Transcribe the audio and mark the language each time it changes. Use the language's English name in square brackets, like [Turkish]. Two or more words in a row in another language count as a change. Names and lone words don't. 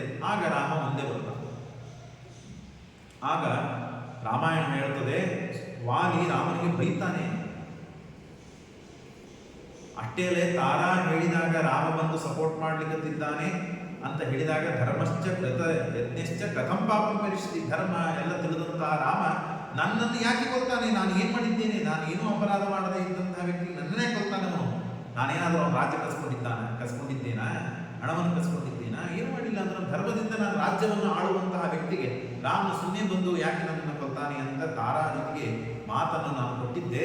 [Kannada] ಆಗ ರಾಮ ಮುಂದೆ ಬರ್ತಾನೆ. ಆಗ ರಾಮಾಯಣ ಹೇಳ್ತದೆ, ವಾಲಿ ರಾಮನಿಗೆ ಬೈತಾನೆ. ಅಷ್ಟೇಲೆ ತಾರಾ ಹೇಳಿದಾಗ ರಾಮ ಬಂದು ಸಪೋರ್ಟ್ ಮಾಡ್ಲಿಕ್ಕತ್ತಿದ್ದಾನೆ ಅಂತ ಹೇಳಿದಾಗ [Sanskrit] ಧರ್ಮಶ್ಚ ಕೃತ ಯಜ್ಞಶ್ಚ ಕಥಂ ಪಾಪಂ ಪರಿಸ್ಥಿತಿ, [Kannada] ಧರ್ಮ ಎಲ್ಲ ತಿಳಿದಂತಹ ರಾಮ ನನ್ನನ್ನು ಯಾಕೆ ಕೊಲ್ತಾನೆ, ನಾನು ಏನು ಮಾಡಿದ್ದೇನೆ, ನಾನು ಏನೂ ಅಪರಾಧ ಮಾಡದೇ ಇದ್ದಂತಹ ವ್ಯಕ್ತಿ ನನ್ನನ್ನೇ ಕೊಲ್ತಾನೆ ಅವನು. ನಾನೇನಾದರೂ ಅವನು ರಾಜ್ಯ ಕಸ್ಕೊಂಡಿದ್ದೇನಾ, ಹಣವನ್ನು ಕಸ್ಕೊಂಡಿದ್ದೇನಾ, ಏನು ಮಾಡಿಲ್ಲ ಅಂದ್ರೆ ಧರ್ಮದಿಂದ ನಾನು ರಾಜ್ಯವನ್ನು ಆಳುವಂತಹ ವ್ಯಕ್ತಿಗೆ ರಾಮನ ಸುಮ್ಮನೆ ಬಂದು ಯಾಕೆ ನನ್ನನ್ನು ಕೊಲ್ತಾನೆ ಅಂತ ತಾರಾ ಜೊತೆಗೆ ಮಾತನ್ನು ನಾನು ಕೊಟ್ಟಿದ್ದೆ.